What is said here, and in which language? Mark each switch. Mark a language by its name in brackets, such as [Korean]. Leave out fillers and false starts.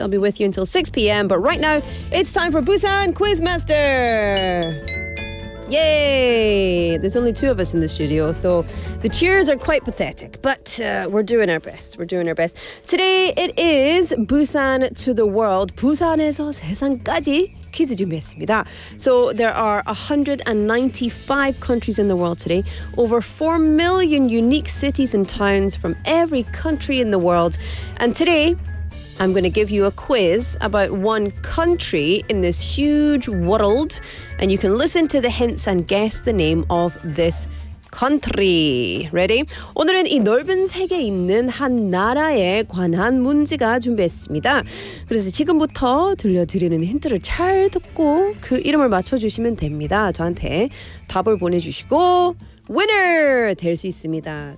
[English] I'll be with you until 6 p.m. But right now, it's time for Busan Quizmaster. Yay! There's only two of us in the studio, so the cheers are quite pathetic, but we're doing our best. We're doing our best. Today it is Busan to the world. [Korean] 부산에서 세상까지 퀴즈 준비했습니다. [English] So there are 195 countries in the world today, over 4 million unique cities and towns from every country in the world. And today, I'm going to give you a quiz about one country in this huge world, and you can listen to the hints and guess the name of this country. Ready? [Korean] 오늘은 이 넓은 세계에 있는 한 나라에 관한 문제가 준비했습니다. 그래서 지금부터 들려드리는 힌트를 잘 듣고 그 이름을 맞춰주시면 됩니다. 저한테 답을 보내주시고 winner 될 수 있습니다.